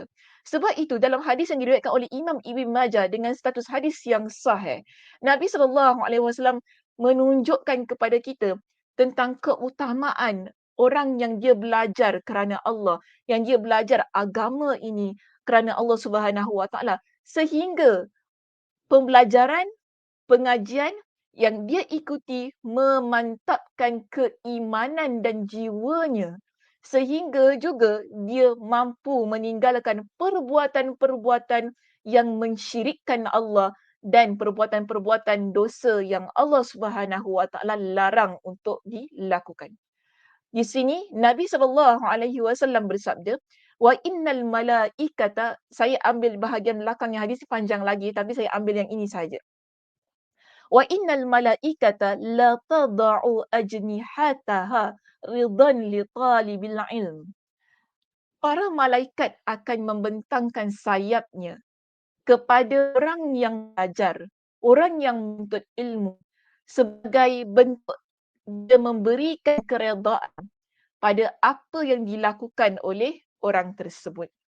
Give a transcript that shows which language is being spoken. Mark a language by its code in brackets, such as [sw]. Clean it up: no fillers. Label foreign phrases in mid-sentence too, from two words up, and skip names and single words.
[ms] Sebab itu dalam hadis yang diriwayatkan oleh Imam Ibn Majah dengan status hadis yang sahih, Nabi SAW menunjukkan kepada kita tentang keutamaan orang yang dia belajar kerana Allah, yang dia belajar agama ini kerana Allah [ar] سبحانه وتعالى, [ms] sehingga pembelajaran, pengajian yang dia ikuti memantapkan keimanan dan jiwanya, sehingga juga dia mampu meninggalkan perbuatan-perbuatan yang mensyirikkan Allah dan perbuatan-perbuatan dosa yang Allah [ar] سبحانه وتعالى [ms] larang untuk dilakukan. Di sini Nabi SAW bersabda, [ar] وإن الملائكة, [ms] saya ambil bahagian belakangnya hadis panjang lagi tapi saya ambil yang ini saja. [ar] وإن الملائكة لتضع أجنحتها رضا لطالب العلم. [ms] Para malaikat akan membentangkan sayapnya kepada orang yang belajar, orang yang menuntut ilmu, sebagai bentuk dia memberikan keredaan pada apa yang dilakukan oleh orang tersebut.